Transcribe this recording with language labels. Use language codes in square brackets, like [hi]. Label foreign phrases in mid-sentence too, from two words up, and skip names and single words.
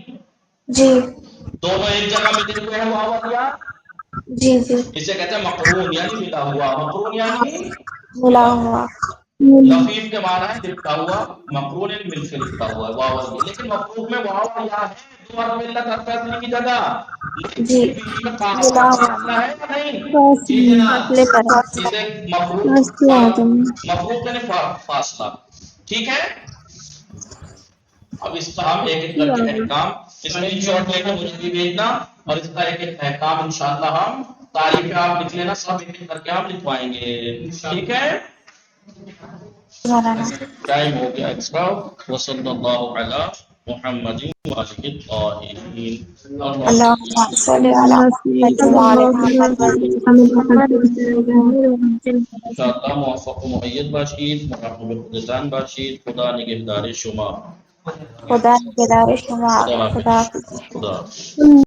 [ur] جی. دونوں ایک جگہ ملے ہوئے ہیں واو والا. جی. اسے کہتے ہیں مقرون یعنی ملا ہوا. مقرون یعنی ملا ہوا. لفیف کے معنی ہے لکھا ہوا، مقرون مل سے لکھا ہوا ہے واو، لیکن مفروض میں واو اور یا ہے دو حرف علت حرف اصلی کی جگہ، جی لیکن بیچ میں کاف بلا کا ہے یا نہیں؟ جی جناب، فاصلے پر ہے۔ اسے مفروض یعنی فاصلہ، ٹھیک ہے۔ اب اس کا ہم ایک ایک کر کے احکام اسکرین شاٹ لے کے مجھے بھی بھیجنا، اور اس کا ایک ایک احکام انشاءاللہ ہم تاریخ پہ آپ لکھ لینا، سب ایک ایک کر کے ہم لکھوائیں گے، ٹھیک ہے۔ مولانا ٹائم ہو گیا ایکسٹرا، [ar] وصلی اللہ علی محمد وآلہ الطاہرین۔ اللہم صلی علی محمد وعلی محمد [fa] انشاءاللہ موفق و مؤید باشید، مراقب خودتان باشید، خدا نگہدار شما، خدا نگہدار شما، خدا خدا حافظ، حافظ۔ خدا حافظ۔